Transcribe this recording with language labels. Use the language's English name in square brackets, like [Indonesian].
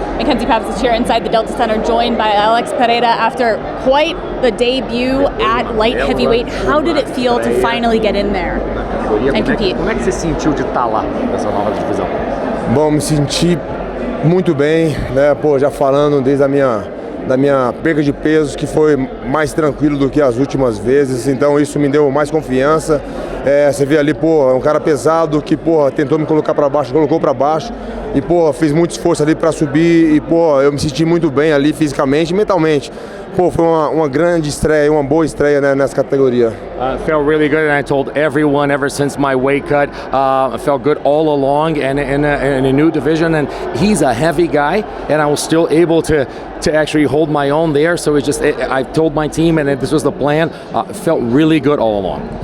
[English] McKenzie Pavacich here inside the Delta Center, joined by Alex Pereira after quite the debut at light heavyweight. How did it feel to finally get in there and compete? [Portuguese] Como é que você sentiu de estar lá nessa nova divisão? Bom, me senti muito bem, né? Pô, já falando desde da minha perca de peso, que foi mais tranquilo do que as últimas vezes, então isso me deu mais confiança. Você vê ali, pô, é um cara pesado que, pô, tentou me colocar para baixo, colocou para baixo e, pô, fez muito esforço ali para subir e, pô, eu me senti muito bem ali fisicamente e mentalmente. Pô, foi uma grande estreia, uma boa estreia, né, nessa categoria. [English] Felt really good, and I told everyone ever since my weight cut, I felt good all along, and in a new division, and he's a heavy guy, and I was still able to actually hold my own there. So I told my team, and this was the plan. Felt really good all along.